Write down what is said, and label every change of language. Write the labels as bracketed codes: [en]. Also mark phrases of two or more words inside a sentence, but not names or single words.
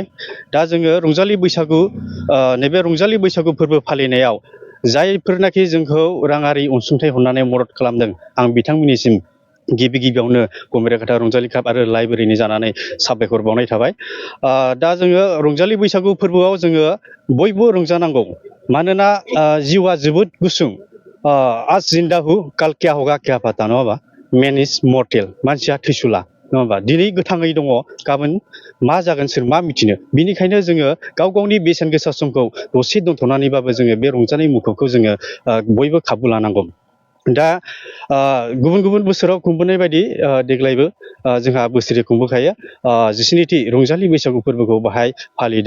[brx] दा जोङो रंजालि बैसागु नैबे रंजालि बैसागु फोरबो फालिनायाव जायफोरनाखि जोंखौ राङारि अनसुंथाइ हरनानै मदद खालामदों, आं बिथांमोननिसिम गिबियावनो गमिराघाटा रंजालि क्लाब आरो लाइब्रेरिनि जानानै साबायखर बावनाय थाबाय। दा जोङो रंजालि बैसागु फोरबोआव जोङो बयबो रंजानांगौ। मानोना जिउआ जोबोद गुसुं। [hi] आज जिन्दा हु काल क्या होगा क्या पाता, [brx] नङा होमबा? [en] man is mortal, [brx] मानसिया थैसुला, नङा होमबा? दिनै गोथाङै दङ, गाबोन मा जागोन सोर मा मिथिनो। बिनिखायनो जोङो गाव गावनि बेसेन गोसा समखौ दसे दोनथ'नानैबाबो जोङो बे रंजानाय मुखुबखौ जोङो बयबो खाबु लानांगौ। दा गुबुन बोसोराव खुंबोनाय बायदि देग्लायबो जोंहा बोसोरै खुंबोखायो 19थि रंजालि बैसागु फोरबोखौ बाहाय फालिदों।